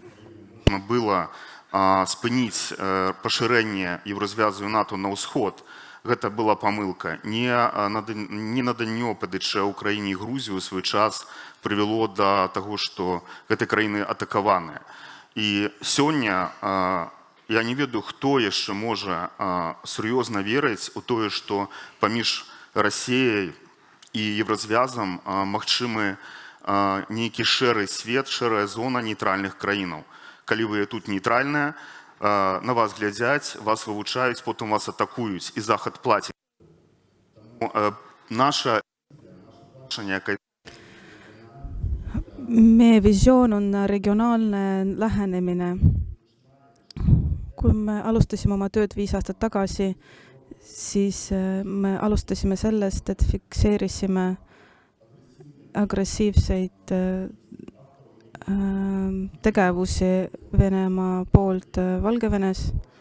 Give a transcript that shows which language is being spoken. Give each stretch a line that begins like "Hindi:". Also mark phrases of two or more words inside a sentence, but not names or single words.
Ukrainian: было спинить поширення і розв'язку НАТО на Сход
Belarusian: Гэта была памылка. Не наданне ПДЧ Украіне і Грузію ў свой час прывяло да таго, што гэтай краіны атакаваныя. І сёння я не ведаю, хто яшчэ можа сур'ёзна верыць у тое, што паміж Расіяй і Евразвязам магчымы нейкі шэры свет, шэрая зона нейтральных краінаў. Калі вы тут нейтральная, на вас глядзяць, вас вывучаюць, потым вас атакуюць, і Захад плаціць. Наша някакая...
Estonian: Meie visioon on regionaalne lähenemine. Kui me alustasime oma tööd 5 aastat tagasi, siis me alustasime sellest, et fikseerisime agressiivseid tegevusi Venemaa poolt Valgevenes.